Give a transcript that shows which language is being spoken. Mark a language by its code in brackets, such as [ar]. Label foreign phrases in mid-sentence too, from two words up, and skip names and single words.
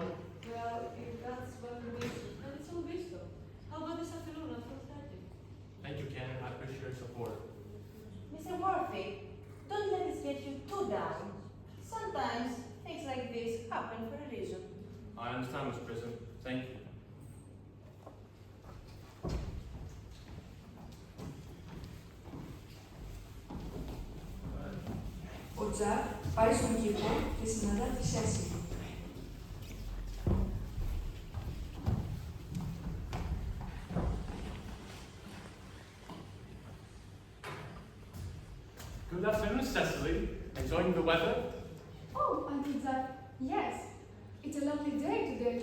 [en] Well, if that's what we wish, then it's all visto. How about this afternoon at 4:30? Thank you, Ken. I appreciate your support. Mr. Murphy, don't let this get you too down. Sometimes things like this happen for a reason. I understand, Miss Prison. Thank you. [el] Ο Τζακ πάει στον κήπο και συναντά τη Σέσιλ. [en] Good afternoon, Cecily. Enjoying the weather? Oh, Uncle Jack, yes. It's a lovely day today.